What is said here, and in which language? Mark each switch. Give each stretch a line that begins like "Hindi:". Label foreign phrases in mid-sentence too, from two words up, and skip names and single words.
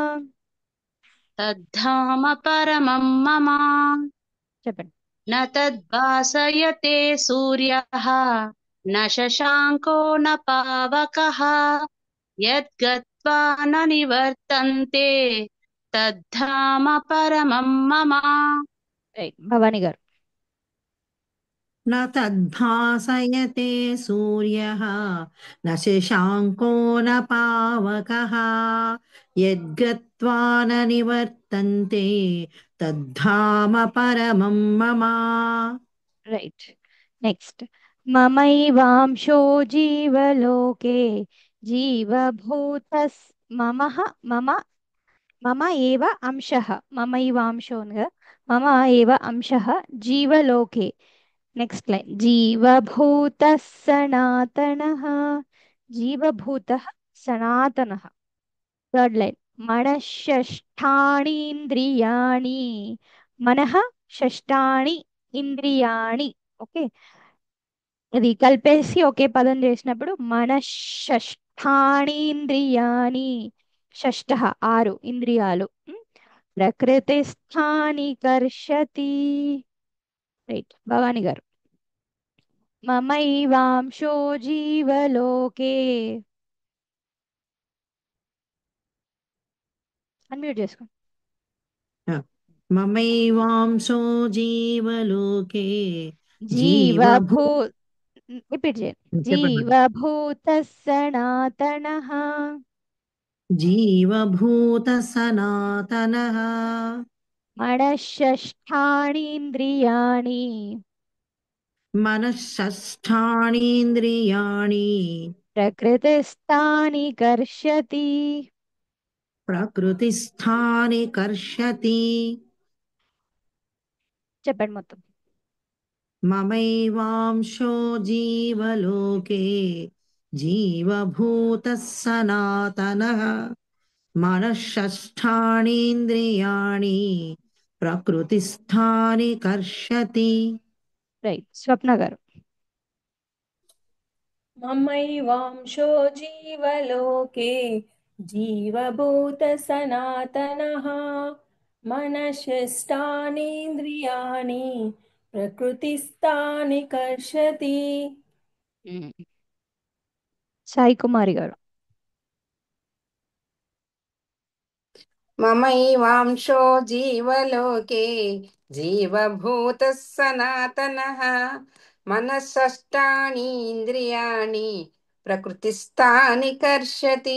Sanskrit: तद्धाम परमं मम
Telugu: చెప్పండి.
Sanskrit: न तद्भासयते सूर्यः न शशाङ्को न पावकः यद्गत्वा न निवर्तन्ते तद्धाम परमं मम
Telugu: రైట్. భవాని గారు.
Sanskrit: न तद्भासयते सूर्यः न शशाङ्को न पावकः यद्गत्वा न निवर्तन्ते तद्धाम परमं मम
English: Right. Next.
Sanskrit: మమైవాంశో జీవలోకే జీవభూతస్ మమః మమ మమ ఏవ అంశః. మమైవాంశో
Telugu: ఉంది కదా,
Sanskrit: మమ ఏవ అంశః జీవలోకే.
English: Next line.
Sanskrit: జీవభూత సనాతనః. జీవభూత సనాతనః.
English: Third line.
Sanskrit: మనఃషష్ఠానీంద్రియాణి. మనః షష్ఠాని ఇంద్రియాణి. ఓకే.
Telugu: ఇది కలిపేసి ఒకే పదం చేసినప్పుడు మనఃషష్ఠానీంద్రియాణి. షష్ఠ 6 ఇంద్రియాలు.
Sanskrit: ప్రకృతిస్థాని కర్షతి.
Telugu: రైట్. భవాని గారు.
Sanskrit: మమైవాంశో జీవలోకే.
Telugu: అన్మ్యూట్ చేసుకోండి.
Sanskrit: ममैवांशो जीवलोके జీవభూ जीवभू
Telugu: రిపీట్ చేయండి. చెప్పండి.
Sanskrit: జీవభూత సనాతనః जीवभूतसनातनः మనఃషష్ఠానీంద్రియాణి मनःषष्ठानीन्द्रियाणि ప్రకృతిస్థాని కర్షతి. प्रकृतिस्थानि कर्षति
Telugu: చెప్పండి మొత్తం.
Sanskrit: ममैवांशो जीवलोके जीवभूतः सनातनः मनःषष्ठानीन्द्रियाणि प्रकृतिस्थानि कर्षति
Telugu: రైట్. స్వప్న గారు.
Sanskrit: ममैवांशो जीवलोके जीवभूतसनातनः मनःषष्ठानीन्द्रियाणि प्रकृतिस्थानि कर्षति
Telugu: సాయి కుమారి గారు.
Sanskrit: మమైవాంశో జీవలోకే జీవభూతः సనాతనः మనఃషష్టానీంద్రియాణి ప్రకృతిస్థాని కర్షతి.